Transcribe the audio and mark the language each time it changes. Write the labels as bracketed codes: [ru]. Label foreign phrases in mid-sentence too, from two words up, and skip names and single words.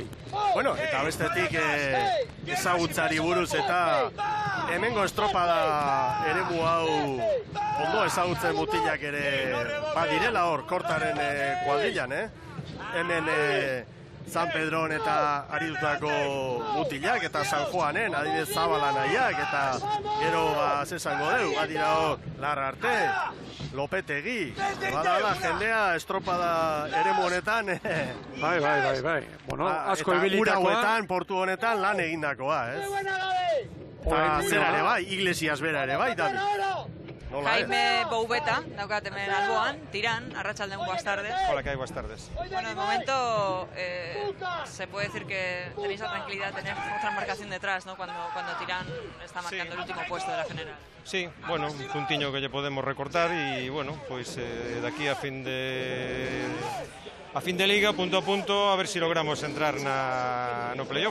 [eu] Bueno, eta bestetik ezagutzari buruz eta hemengo estropada eremu hau ondo ezagutzen mutilak ere badirela hor, kortaren kuadrillan, Hemen San Pedron eta aritutako mutilak eta San Juanen, adibidez Zabala nahiak, eta gero zesango dugu, badira hor Larrarte, Lopetegi, badala jendea estropada eremu honetan. Bai. Bueno, asko ibilitakoa. Eta ura honetan, portu honetan lan egindakoa, Eta zera ere bai, Iglesias bera ere bai, David. Jaime Boubeta, daukat hemen alboan, Tirán, arratsaldeon, [es] buenas tardes. Hola, ¿qué hay? Buenas tardes. Bueno, de momento se puede decir que tenéis la tranquilidad de tener otra marcación detrás, ¿no? Cuando Tirán está marcando el último puesto de la general. Sí, bueno, un puntiño que ya podemos recortar y bueno, pues de aquí a fin de liga, punto a punto, a ver si logramos entrar no playoff.